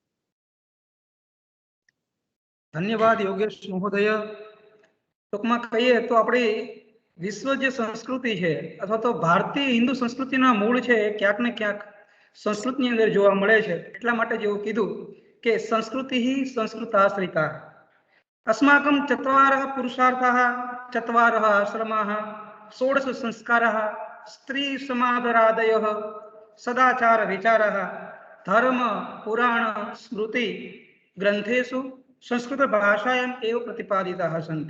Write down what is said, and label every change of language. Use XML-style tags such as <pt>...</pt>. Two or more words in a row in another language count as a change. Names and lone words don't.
<gu>ધન્યવાદ યોગેશ મહોદય. ટૂંકમાં કહીએ તો આપણી વિશ્વ જે સંસ્કૃતિ છે અથવા તો ભારતીય હિન્દુ સંસ્કૃતિના મૂળ છે એ ક્યાંક ને ક્યાંક સંસ્કૃતની અંદર જોવા મળે છે. એટલા માટે જેવું કીધું કે</gu> <sa>સંસ્કૃતિ સંસ્કૃતાશ્રિતા. अस्माकं चत्वारः पुरुषार्थाः, चत्वारः आश्रमाः, 16 संस्काराः, स्त्री समादरादयः, सदाचार विचारः, धर्म पुराण स्मृति ग्रंथेषु संस्कृत भाषायाम् एव प्रतिपादिताः सन्ति.</sa>